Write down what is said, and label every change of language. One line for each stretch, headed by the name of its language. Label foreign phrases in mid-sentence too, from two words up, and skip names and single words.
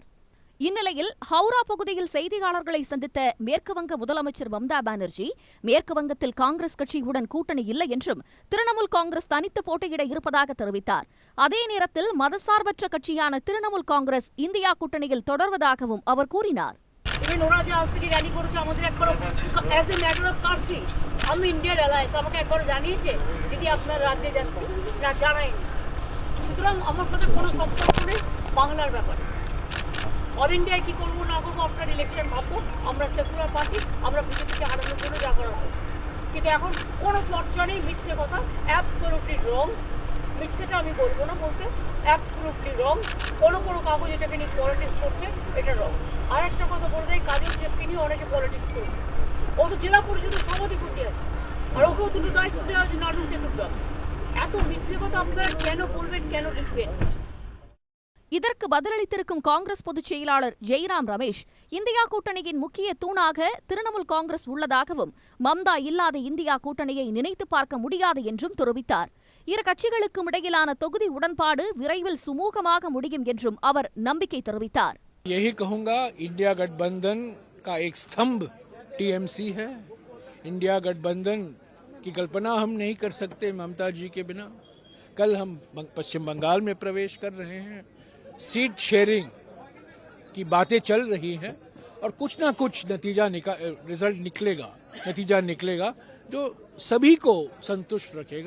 Tamil: இந்நிலையில் ஹவுரா பகுதியில் செய்தியாளர்களை சந்தித்த மேற்குவங்க முதலமைச்சர் மம்தா பானர்ஜி, மேற்கு வங்கத்தில் காங்கிரஸ் கட்சியுடன் கூட்டணி இல்லை என்றும் திரிணாமுல் காங்கிரஸ் தனித்து போட்டியிட இருப்பதாக தெரிவித்தார். அதே நேரத்தில் மதசார்பற்ற கட்சியான திரிணாமுல் காங்கிரஸ் இந்தியா கூட்டணியில் தொடர்வதாகவும் அவர் கூறினார்.
English: All India
Bangla: কি করবো না করবো আপনার ইলেকশন ভাববো, আমরা
English: secular party,
Bangla: আমরা বিজেপিকে হারানোর জন্য যা করার হবে। কিন্তু এখন কোনো চর্চা নেই, মিথ্যে কথা,
English: absolutely wrong.
Bangla: মিথ্যেটা আমি বলবো না বলতে,
English: absolutely wrong.
Bangla: কোনো কাগজ এটাকে নিয়ে পলিটিক্স করছে, এটা রং। আর একটা কথা বলে দেয়, কাজল চেপকে নিয়ে অনেকে পলিটিক্স করছে। ও তো জেলা পরিষদের সভাধিপতি আছে, আর ওকেও দুটো দায়িত্ব দেওয়া আছে, নাটক দেখতে আছে। এত মিথ্যে কথা আপনারা কেন বলবেন, কেন লিখবেন?
Tamil: இதற்கு பதிலளித்திருக்கும் காங்கிரஸ் பொதுச் செயலாளர் ஜெய்ராம் ரமேஷ், இந்தியா கூட்டணியின் முக்கிய தூணாக திரிணாமுல் காங்கிரஸ் உள்ளதாகவும் மம்தா இல்லாத இந்தியா கூட்டணியை நினைத்து பார்க்க முடியாது என்றும் தெரிவித்தார். இரு கட்சிகளுக்கும் இடையிலான தொகுதி உடன்பாடு விரைவில் சுமூகமாக முடியும் என்றும் அவர் நம்பிக்கை தெரிவித்தார்.
Hindi: यही कहूंगा, इंडिया गठबंधन का एक स्तंभ टीएमसी है। इंडिया गठबंधन की कल्पना हम नहीं कर सकते ममता जी के बिना। कल हम पश्चिम बंगाल में प्रवेश कर रहे हैं,
English: seat sharing
Hindi: की बातें चल रही हैं और कुछ ना कुछ रिजल्ट निकलेगा जो सभी को संतुष्ट रखेगा।